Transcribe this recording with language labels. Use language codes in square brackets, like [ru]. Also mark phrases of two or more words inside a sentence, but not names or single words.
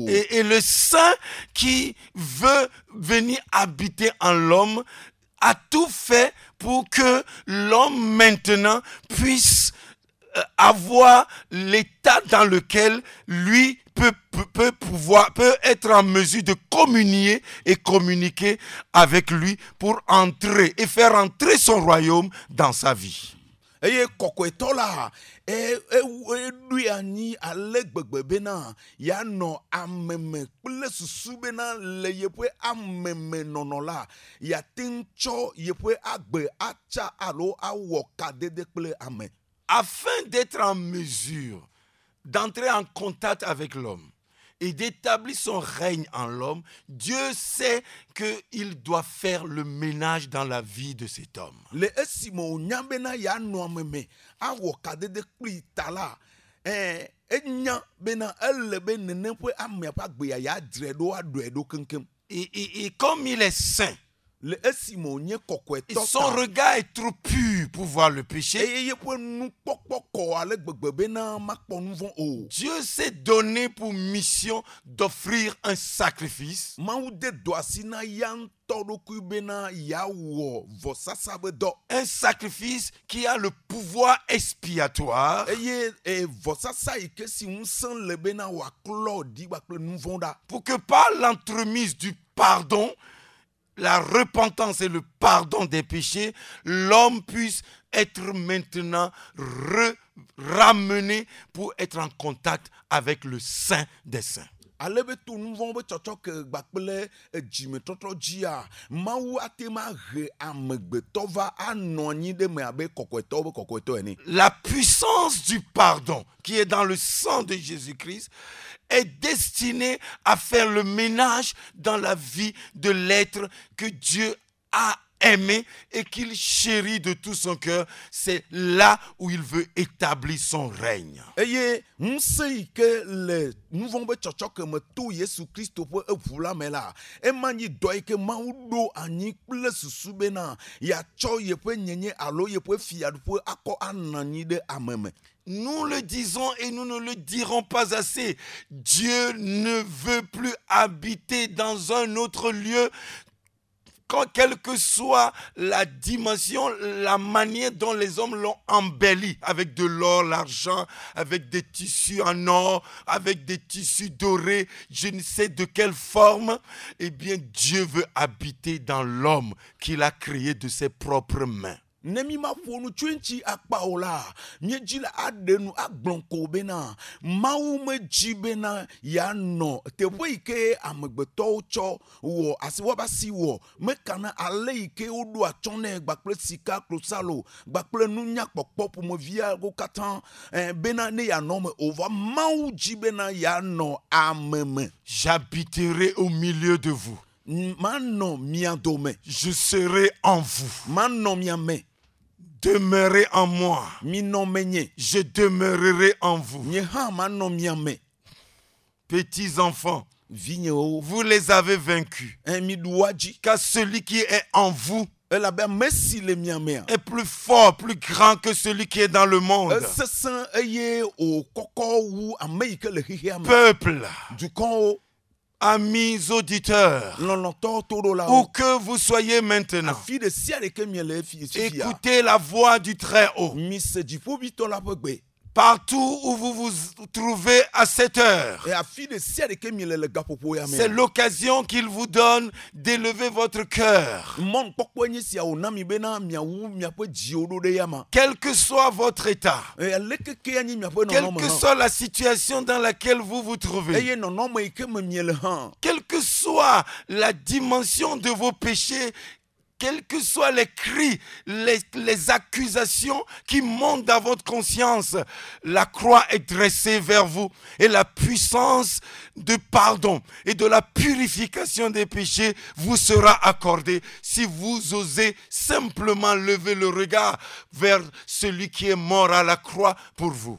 [fr] Et le saint qui veut venir habiter en l'homme a tout fait pour que l'homme maintenant puisse avoir l'état dans lequel lui peut être en mesure de communier et communiquer avec lui pour entrer et faire entrer son royaume dans sa vie. [ee] Eye kɔkɔetɔ la eɖoe anyi ale gbegbe bena yeanɔ ameme kple susu bena le yeƒe ameme nɔnɔ la yeate ŋu tsɔ yeƒe agbe atsa alo awɔ kadede kple ame. [fr] Afin d'être en mesure d'entrer en contact avec l'homme et d'établir son règne en l'homme, Dieu sait qu'il doit faire le ménage dans la vie de cet homme. [ee] Le esime wonya bena yeanɔ ameme awɔ kadede kpli ta la enya bena ele be nene ƒe amea ƒe agbea yeadzrae ɖo aɖɔe ɖo keŋkeŋ. [fr] Et comme il est saint, [ee] Le esime wonye [fr] et [ee] kɔkɔetɔ [fr] son [ee] ta. [fr] regard est trop pur pour voir le péché, [ee] Eye yeƒe nukpɔkpɔ kɔ ale gbegbe bena makpɔ nu vɔ̃ o. [fr] Dieu s'est donné pour mission d'offrir un sacrifice [ee] Mawu de do asi na ya ŋutɔ ɖokui bena yeawɔ vɔsasa be dɔ. [fr] un sacrifice qui a le pouvoir expiatoire [ee] Eye vɔsasa yi ke si ŋusẽ le bena wòaklɔ ɖi kpakple nu vɔ̃ ɖa. [fr] pour que par l'entremise du pardon, la repentance et le pardon des péchés, l'homme puisse être maintenant ramené pour être en contact avec le Saint des Saints. [ee] Ale be to nu vɔ̃ be tsɔtsɔ ke gbakple dzimetɔtrɔ dzia, Mawu ate ma he amegbetɔ va anɔ anyi ɖe me abe kɔkɔetɔ be kɔkɔetɔ ene. [fr] La puissance du pardon qui est dans le sang de Jésus-Christ est destinée à faire le ménage dans la vie de l'être que Dieu a aimé et qu'il chérit de tout son cœur. C'est là où il veut établir son règne. [ee] Eye ŋusẽ yi ke le nu vɔ̃ be tsɔtsɔ ke me to Yesu Kristo ƒe eʋu la me la, ema nyi dɔ yi ke Mawu ɖo anyi kple susu bena yeatsɔ yeƒe nyenye alo yeƒe fiaɖuƒe akɔ anɔ anyi ɖe ame me. [fr] Nous le disons et nous ne le dirons pas assez. Dieu ne veut plus habiter dans un autre lieu, quelle que soit la dimension, la manière dont les hommes l'ont embelli, avec de l'or, l'argent, avec des tissus en or, avec des tissus dorés, je ne sais de quelle forme. Eh bien, Dieu veut habiter dans l'homme qu'il a créé de ses propres mains. [ee] Ne mi ma ƒo nu tso eŋuti akpa o la, míedzi le aɖe nu agblɔ ko bena Mawu medzi bena yeanɔ teƒe yi ke amegbetɔwo tsɔ wɔ asi woƒe asi wɔ mekana ale yi ke woɖo atsɔ nɛ gbakple sika klosalo gbakple nunyakpɔkpɔ ƒomeviawo katã bena ne yeanɔ me o va Mawu dzi bena yeanɔ ame me. [fr] J'habiterai au milieu de vous. [ee] Manɔ mia dome. [fr] Je serai en vous. [ee] Manɔ mia me. [fr] Demeurez en moi. [ee] Minɔ menye. [fr] Je demeurerai en vous. [ee] Nye hã manɔ mia me. [fr] Petits enfants, [ee] Vinyewo. [fr] vous les avez vaincus. [ee] Miɖua dzi. [fr] Car celui qui est en vous [ee] Elabe ame si le mia mea. [fr] est plus fort, plus grand que celui qui est dans le monde. [ee] Sesẽ eye wòkɔkɔ wu ame yi ke le xexea me. [fr] Peuple, [ee] Dukɔwo, [fr] amis auditeurs, [ee] lɔlɔtɔwo toɖolawo. [fr] où que vous soyez maintenant, [ee] Afi ɖe sia ɖe ke miele fifia. [fr] écoutez la voix du Très-Haut. [ee] Mise dziƒoʋĩtɔ la ƒe gbe. [fr] Partout où vous vous trouvez à cette heure, [ee] Afi ɖe sia ɖe ke miele le gaƒoƒo ya [fr] c'est [ee] me. [fr] l'occasion qu'il vous donne d'élever votre cœur. [ee] Mɔnukpɔkpɔe nye sia wòna mi bena miawu miaƒe dziwo ɖo ɖe yama. [fr] Quel que soit votre état, [ee] Alekeke nye miaƒe [fr] quelle [ee] nɔnɔme [fr] que [ee] hã. [fr] soit la situation dans laquelle vous vous trouvez, [ee] Eye nɔnɔme yi ke me miele hã. [fr] quelle que soit la dimension de vos péchés quels que soient les cris, les accusations qui montent dans votre conscience, la croix est dressée vers vous et la puissance de pardon et de la purification des péchés vous sera accordée si vous osez simplement lever le regard vers celui qui est mort à la croix pour vous.